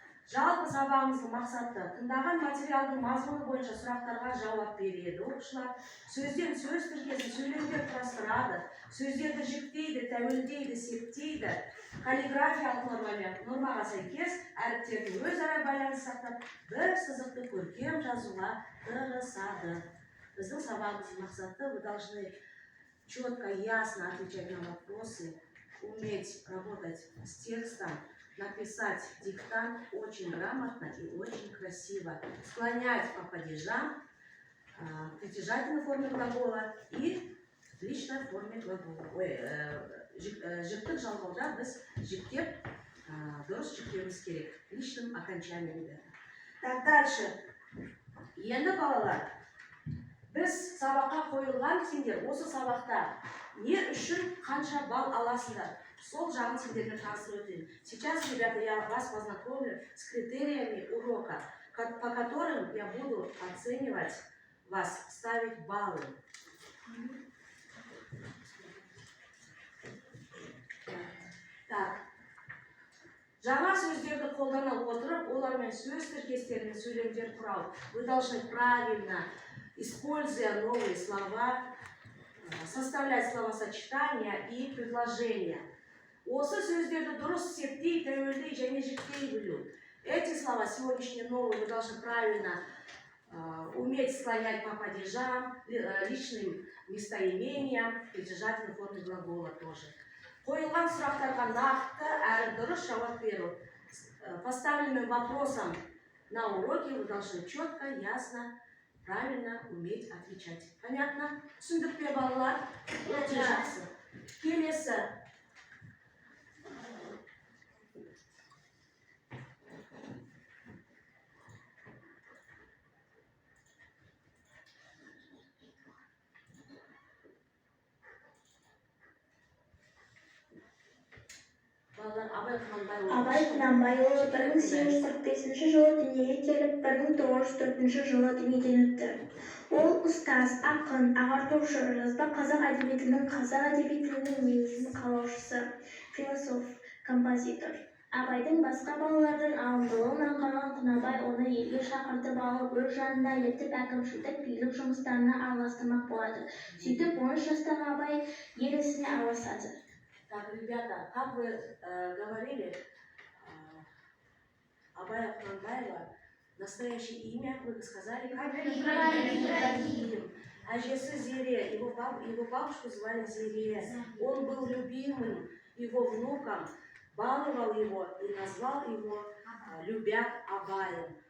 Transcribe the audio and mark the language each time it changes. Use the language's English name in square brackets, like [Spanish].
[Kazakh] Жалпы сабағымыздың мақсаты тыңдаған материалдың мазмұны бойынша сұрақтарға жауап береді оқушылар. Сөзден сөз тіркесін сөйлемдер құрастырады, сөздерді жіктейді, тәуелдейді, септейді. Каллиграфиялық нормаға сәйкес әріптердің өзара байланыс сақтап, бір сызықты көркем жазуға тырысады. Біздің сабағымыздың мақсаты: [Russian] вы должны четко, ясно отвечать на вопросы, уметь работать с текстом, написать диктант очень грамотно и очень красиво, склонять по падежам, притяжательной форме глагола и в личной форме глагола. [Kazakh] Жіктік жалғауда біз жіктеп, дұрыс жіктеуіміз керек, [Russian] личным окончанием. Так, дальше. [Kazakh] Енді балалар, біз сабаққа қойылған, сендер осы сабақта не үшін қанша балл аласыңдар? Сол жағын сендерге таныстырып өтейін. [Russian] Сейчас, ребята, я вас познакомлю с критериями урока, по которым я буду оценивать вас, ставить баллы. Так. [Kazakh] Жаңа сөздерді қолдана отырып, олармен сөз тіркестерін сөйлемдер құрау. [Russian] Вы должны правильно, используя новые слова, составлять словосочетания и предложения. [Kazakh] Осы сөздерді дұрыс септей, тәуелдей және жіктей білу. [Russian] Эти слова сегодняшние новые вы должны правильно уметь склонять по падежам, личным местоимениям, притяжательной форме глагола тоже. [Kazakh] Қойылған сұрақтарға нақты әрі дұрыс жауап беру. [Russian] Поставленным вопросом на уроке вы должны четко, ясно, правильно уметь отвечать. Понятно? [Kazakh] Түсіндік пе, балалар? Өте жақсы. Келесі. Абай Құнанбайұлы 1845 жылы дүниеге келіп, 1904 жылы дүниеден өтті. Ол ұстаз, ақын, ағартушы, жазба қазақ әдебиетінің негізін қалаушысы, философ, композитор. Абайдың басқа балалардың алымдылығын аңғарған Құнанбай оны елге шақыртып алып, өз жанына ертіп әкімшілдік билік жұмыстарына араластырмақ болады. Сөйтіп 13 жастағы Абай ел ісіне араласады. [Russian] Так, ребята, как вы говорили, Абая Құнанбаева, настоящее имя, вы сказали, как Ибрагим. [Kazakh] Ажесы [Russian] Зере, его бабушку звали Зере. Он был любимым его внуком, баловал его и назвал его, любя, Абаем.